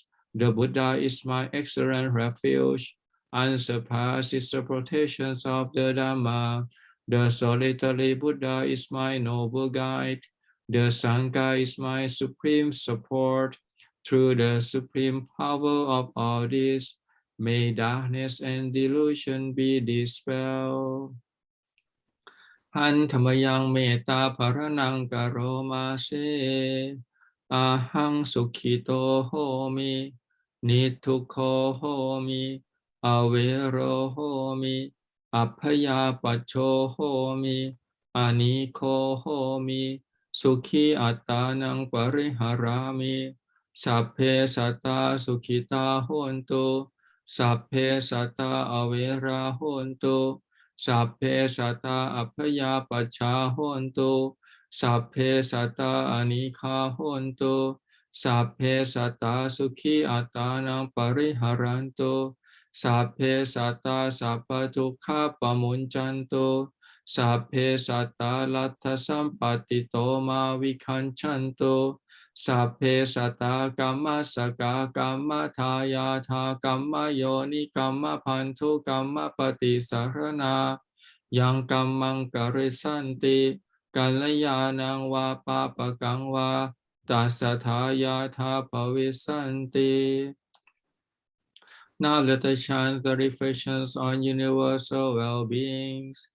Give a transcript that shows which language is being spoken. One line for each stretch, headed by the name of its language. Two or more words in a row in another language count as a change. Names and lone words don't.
English: The Buddha is my excellent refuge. Unsurpassed is the protections of the Dhamma. The solitary Buddha is my noble guide. The Sangha is my supreme support. Through the supreme power of all this, may darkness and delusion be dispelled.
Pali: หันธรรมยังเมตตาภรนังกโรมาเสอาหังสุขิโตโหมินิทุกโขโหมิอเวโรโหมิอัพพยาปัจโชโหมิอานิโคโหมิสุขีอัตตานังปริหารามิสัพเพสัตตาสุขิตาโหนตุ Sapphe satta avera hontu. Sapphe satta apaya pacha hontu. Sapphe satta anikha hontu. Sapphe satta sukhi attanang pariharantu. Sapphe satta sappatukkha pamunchantu. Sapphe satta lattha sampatito ma vikhanchantu. Sapphe satta kamma saka kamma thaya tha kamma yoni kamma pantu kamma pati sarana yang kammang karisanti kalayanang va papakang va tasathaya tha pavisanti.
English: Now let us chant the reflections on universal well-beings.